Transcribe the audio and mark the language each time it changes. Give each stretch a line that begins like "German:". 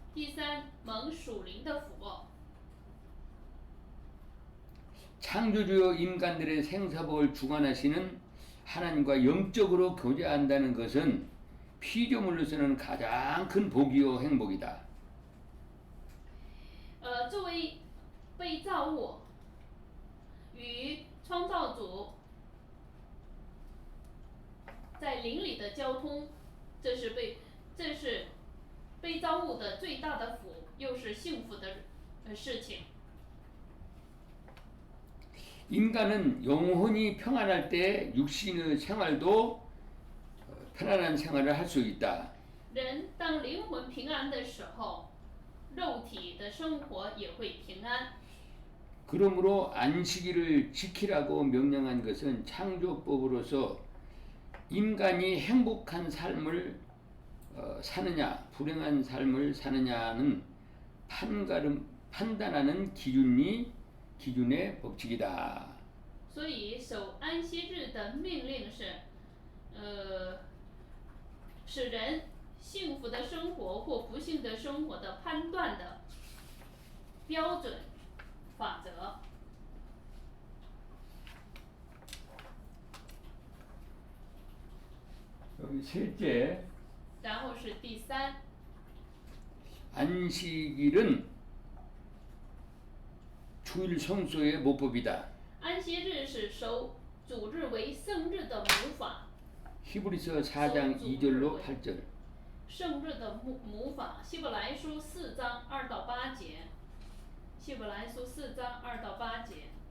Chinese: 第三，蒙属灵的福。
Korean: 창조주요 인간들의 생사복을 주관하시는 하나님과 영적으로 교제한다는 것은 피조물로서는 가장 큰 복이요 행복이다.
Chinese: 作为被造物与创造主在灵里的交通，这是被造物的最大的福，又是幸福的事情。
Korean: 인간은 영혼이 평안할 때 육신의 생활도 편안한 생활을 할 수 있다.
Chinese: 人当灵魂平安的时候，肉体的生活也会平安。
Korean: 그러므로 안식일을 지키라고 명령한 것은 창조법으로서 인간이 행복한 삶을 사느냐 불행한 삶을 사느냐는 판단하는 기준의 법칙이다.
Chinese: 所以守安息日的命令是，使人幸福的生活或不幸的生活的判断的标准法则。
Korean: 여기 셋째
Chinese: 然后是第3，
Korean: 안식일은 주일 성소의 모법이다.
Chinese: 安息日是守主日为圣日的母法，
Korean: 히브리서 4장 2절로 8절.
Chinese: 圣日的母法，希伯来书4章2到8节，希伯来书4章2到8节。